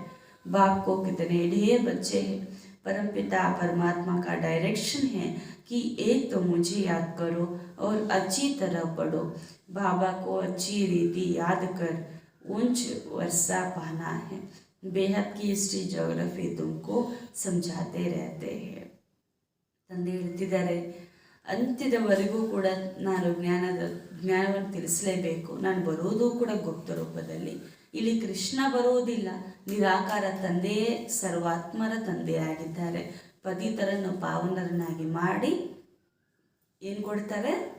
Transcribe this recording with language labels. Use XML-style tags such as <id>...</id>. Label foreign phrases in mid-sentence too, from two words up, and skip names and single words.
<hi>बाप को कितने ढेर बच्चे हैं, परमपिता परमात्मा का डायरेक्शन है कि एक तो मुझे याद करो और अच्छी तरह पढ़ो। बाबा को अच्छी रीति याद कर ऊंच वर्षा पाना है। बेहद की</hi> <en>history geography</en> <hi>तुमको समझाते रहते हैं.</hi> <kn>ತಂದೆ ಹೇಳ್ತಿದ್ದಾರೆ, ಅಂತ್ಯದವರೆಗೂ ಕೂಡ ನಾನು ಜ್ಞಾನವನ್ನು ತಿಳಿಸಲೇಬೇಕು. ನಾನು ಬರೋದು ಕೂಡ ಗುಪ್ತ ರೂಪದಲ್ಲಿ. ಇಲ್ಲಿ ಕೃಷ್ಣ ಬರುವುದಿಲ್ಲ, ನಿರಾಕಾರ ತಂದೆಯೇ ಸರ್ವಾತ್ಮರ ತಂದೆಯಾಗಿದ್ದಾರೆ. ಪತಿತರನ್ನು ಪಾವನರನ್ನಾಗಿ ಮಾಡಿ ಏನು ಕೊಡ್ತಾರೆ?</kn>